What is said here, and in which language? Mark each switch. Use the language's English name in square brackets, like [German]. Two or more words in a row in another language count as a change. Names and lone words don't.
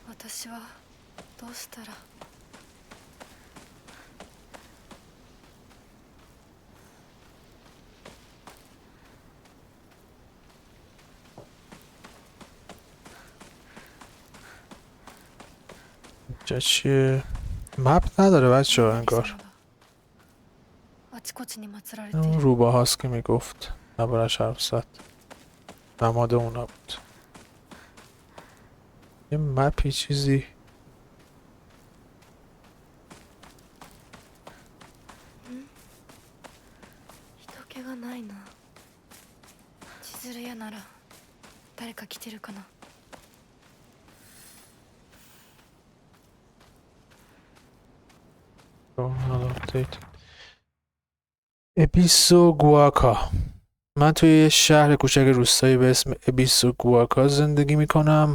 [Japanese] 私はどうしたら。 [Persian] اینجا چیه؟ مپ نداره بچه ها انگار. [Japanese] あちこちに祀られてい [Persian] اون [Japanese] る。 [Persian] روباه هاست که میگفت نبارش حرف زد. نماد اونا بود. یه مپی چیزی. [Japanese] 人気がないな。千鶴屋なら誰か来てるかな。 [Persian] ابیسو گواکا. من توی یه شهر کوچک روستایی به اسم ابیسو گواکا زندگی میکنم.